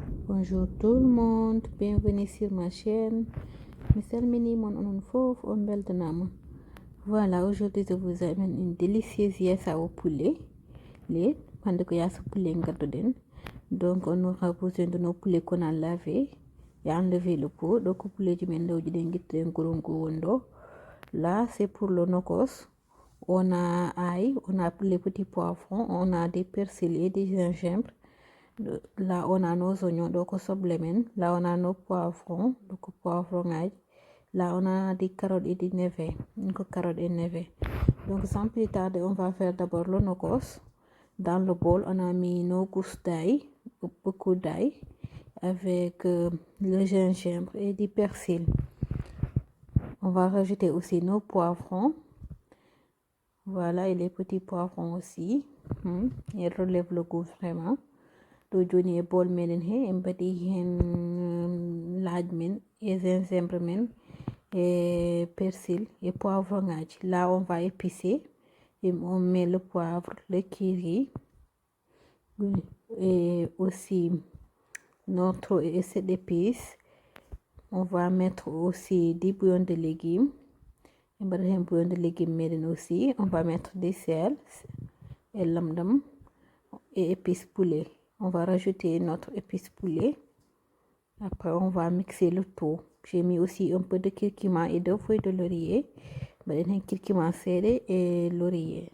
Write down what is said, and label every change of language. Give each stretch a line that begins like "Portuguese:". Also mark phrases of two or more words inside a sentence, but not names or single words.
French: Bonjour tout le monde, bienvenue sur ma chaîne.
Fula: Mi salmini mon onon fof on beltanama.
French: Voilà, aujourd'hui je vous amène une délicieuse yassa au poulet.
Fula: Les hande ko yassa poulet gaddoden.
French: Donc on aura besoin de nos poulets qu'on a lavé et enlevé le pot.
Fula: Donc poulet du mendo jiden gitten gorongo wondo.
French: Là, c'est pour le nokos. On a ail, on a les petits poivrons, on a des persils et des gingembre. Là, on a nos oignons, donc soblemen. Là, on a nos poivrons, donc poivrons ail. Là, on a des carottes et des navets. Donc, carottes et navets. Donc, sans plus tarder, on va faire d'abord le nokos. Dans le bol, on a mis nos gousses d'ail, beaucoup d'ail, avec le gingembre et du persil. On va rajouter aussi nos poivrons. Voilà, et les petits poivrons aussi. Ils relèvent le goût vraiment.
Fula: Do joni e bol meɗen he en mbaɗi hen laaj men e gingembre men
French: et persil et poivron
Fula: ngaji.
French: Là on va épicer et on met le poivre, le curry et aussi notre essai d'épices. On va mettre aussi du bouillon de légumes.
Fula: En mbaɗa hen
French: bouillon de légumes
Fula: meɗen aussi.
French: On va mettre des sel et lamdam et épices poulet. On va rajouter notre épice poulet. Après, on va mixer le tout. J'ai mis aussi un peu de curcuma et 2 feuilles de laurier. Curcuma serré et laurier.